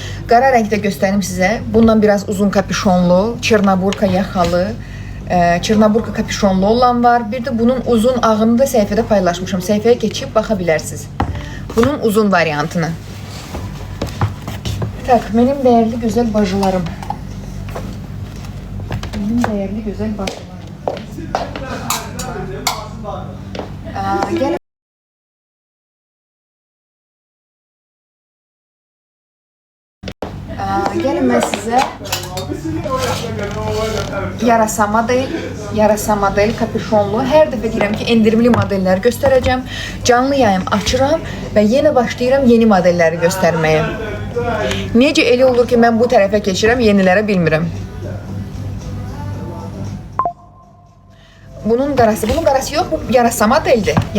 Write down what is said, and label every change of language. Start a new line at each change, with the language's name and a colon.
Azerbaijani: Qara rəngdə göstərim sizə. Bundan biraz uzun kapüşonlu, Çırnaburka yaxalı, Çırnaburka kapüşonlu olan var. Bir də bunun uzun ağını da səhifədə paylaşmışam. Səhifəyə keçib baxa bilərsiniz. Bunun uzun variantını.
Turkish: Tak, benim değerli güzel bacılarım. Benim değerli güzel bacılarım. Gelin. Gelin ben size yarasa model kapüşonlu.
Azerbaijani: Her dəfə deyirəm ki, endirimli modellər göstərəcəm. Canlı yayım açıram və yenə başlayıram yeni modelləri göstərməyə. Necə elə olur ki, mən bu tərəfə keçirəm, yenilərə bilmirəm. Bunun qarası yox, bu yarasa modeldir.